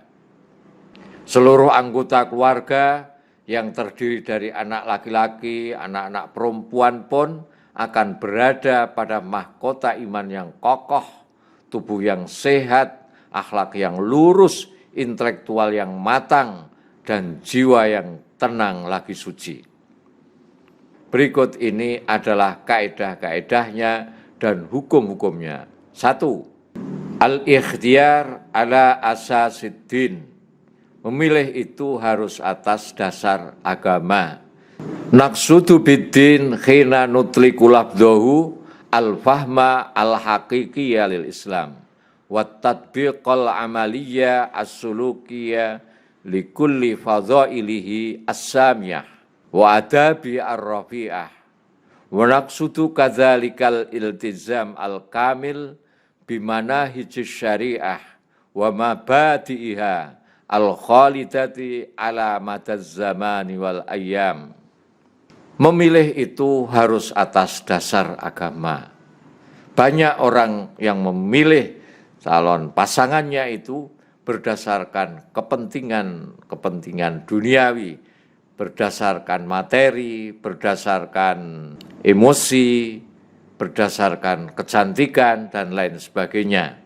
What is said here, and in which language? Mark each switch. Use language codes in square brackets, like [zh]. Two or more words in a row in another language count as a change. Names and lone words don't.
[id] Seluruh anggota keluarga yang terdiri dari anak laki-laki, anak-anak perempuan pun akan berada pada mahkota iman yang kokoh, tubuh yang sehat, akhlak yang lurus, intelektual yang matang, dan jiwa yang tenang lagi suci. Berikut ini adalah kaedah-kaedahnya dan hukum-hukumnya. 1. [ar] الاختيار على أساس الدين. [id] Memilih itu harus atas dasar agama. [ar] نقصد بالدين حينما نطلق لفظه الفهم الحقيقي لل الإسلام وتطبيقه العملي السلوكي لكل فضائله السامية وآدابه الرفيعة ونقصد كذلك الالتزام الكامل بمناهج الشريعة ومبادئها الخالدة على مدى الزمان والأيام. [id] Memilih itu harus atas dasar agama. Banyak orang yang memilih calon pasangannya itu berdasarkan kepentingan duniawi, berdasarkan materi, berdasarkan emosi, berdasarkan kecantikan, dan lain sebagainya.